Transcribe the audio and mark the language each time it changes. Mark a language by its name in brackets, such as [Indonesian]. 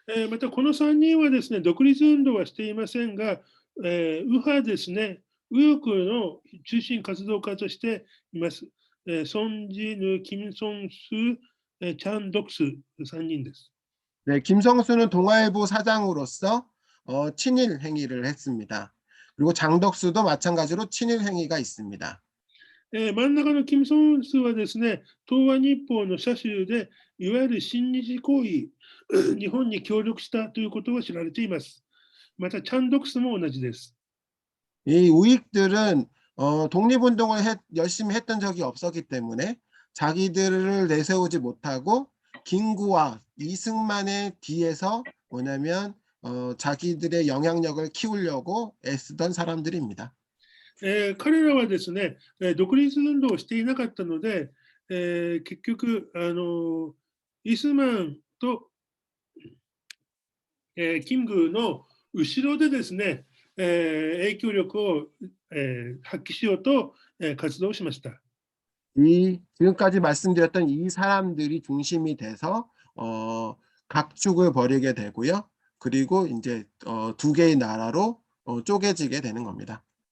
[Japanese] またこの3人はですね、独立運動はしていませんが、右派ですね、右翼の中心活動家としています。ソン・ジヌ、キム・ソンス、チャン・ドクス3人です。 [Korean] 네, 김성수는 동아일보 사장으로서 친일 행위를 했습니다. 그리고 장덕수도 마찬가지로 친일 행위가 있습니다. [Japanese] 真ん中のキム・ソンスはですね、東亜日報の社集で、いわゆる親日行為、日本に協力したということが知られています。また、チャンドクスも同じです。 [Korean] 이 우익들은 독립운동을 열심히 했던 적이 없었기 때문에 자기들을 내세우지 못하고 김구와 이승만의 뒤에서 뭐냐면 자기들의 영향력을 키우려고 애쓰던 사람들입니다. [Japanese] 彼らはですね、独立運動をしていなかったので、結局イスマンと、キムグの後ろでですね、影響力を、発揮しようと、活動しました。 [Korean] 지금까지 말씀드렸던 이 사람들이 중심이 돼서 각축을 벌이게 되고요. 그리고 이제 두 개의 나라로 쪼개지게 되는 겁니다.